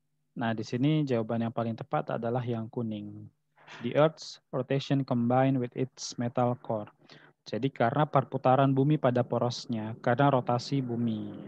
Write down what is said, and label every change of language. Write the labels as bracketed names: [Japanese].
[Indonesian] Nah, di sini jawaban yang paling tepat adalah yang kuning. [English] The Earth's rotation combined with its metal core. [Indonesian] Jadi karena perputaran bumi pada porosnya, karena rotasi bumi.